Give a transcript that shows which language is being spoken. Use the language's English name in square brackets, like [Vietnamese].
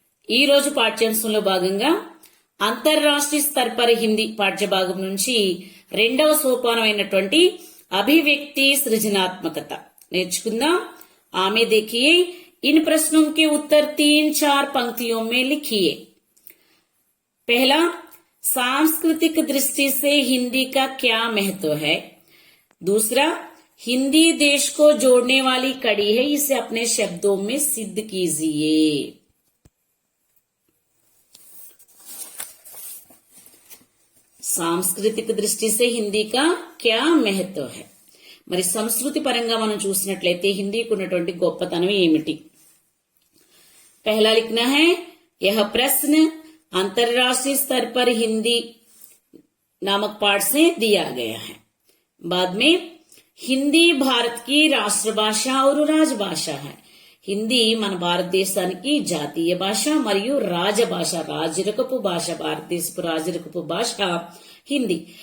[Telugu] ఈరోజు పాఠ్యాంశంలో భాగంగా అంతర్రాష్ట్రీయ స్తర హిందీ పాఠ్యభాగం నుంచి రెండవ సోపానమైనటువంటి అభివ్యక్తి సృజనాత్మకత నేర్చుకుందాం. [Hindi] ఆమె देखिए इन प्रश्नों के उत्तर 3-4 पंक्तियों में लिखिए. पहला, सांस्कृतिक दृष्टि से हिंदी का क्या महत्व है. दूसरा, हिंदी देश को जोड़ने वाली कड़ी है, इसे अपने शब्दों में सिद्ध कीजिए. సాంస్కృతిక దృష్టి సే హిందీ కా క్యా మహత్వ హై. [Telugu] మరి సంస్కృతి పరంగా మనం చూసినట్లయితే హిందీకి ఉన్నటువంటి గొప్పతనం ఏమిటి. [Hindi] पहला लिखना है, यह प्रश्न अंतर्राष्ट्रीय स्तर पर हिंदी नामक पाठ से दिया गया है. बाद में हिंदी भारत की राष्ट्रभाषा और राजभाषा है. [Telugu] హిందీ మన భారతదేశానికి జాతీయ భాష మరియు రాజభాష, రాజరికపు భాష, భారతదేశపు రాజరికపు భాష హిందీ.